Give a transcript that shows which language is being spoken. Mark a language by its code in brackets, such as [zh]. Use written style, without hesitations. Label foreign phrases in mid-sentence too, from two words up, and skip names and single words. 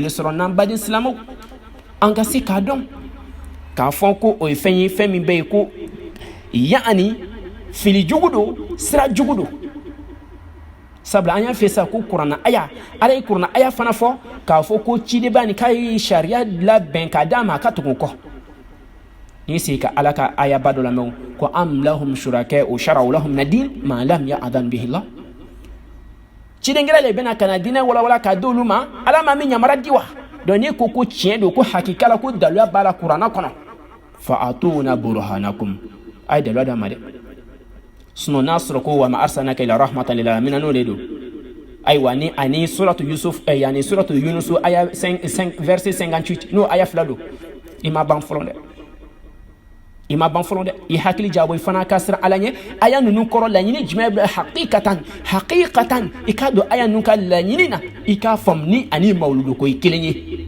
[bm] sɔrɔ n'an baden silamɛw an ka se k'a dɔn k'a fɔ ko o ye fɛn ye fɛn min bɛ yen ko yaani fili jugu don sira jugu don sabula an y'a fɛ sa ko kuranna aya ala ye kuranna aya fana fɔ k'a fɔ ko cidenba ni k'a ye sariya labɛn k'a d'a ma a ka tugu kɔ n'i sigi ka ala ka aya ba dɔ lamɛn ko [ar] أم لهم شركاء شرعوا لهم من الدين ما لم يأذن به الله [bm] ciden gɛrɛ le bɛna ka na diinɛ walawala k'a d'olu ma ala ma min yamara di wa donc n'i ko tiɲɛ don ko hakika la ko daluya b'a la kuranna kɔnɔ [ar] فأتوا برهانكم [bm] a ye daluya d'a ma dɛ sinon n'a sɔrɔ ko [ar] وما أرسلناك إلا رحمة للعالمين [bm] n'o de don ayiwa ni ani suratu yusuf yani suratu yunus aya 5 verset 58 n'o aya 2 don i ma ban fɔlɔ dɛ i ma ban fɔlɔ dɛ i hakili jabo i fana ka sira ala ɲɛ aya ninnu kɔrɔ laɲini jumɛn bɛ haqiqatan i k'a don aya ninnu ka laɲini na i k'a faamu ni ani mawludu ko i kelen ye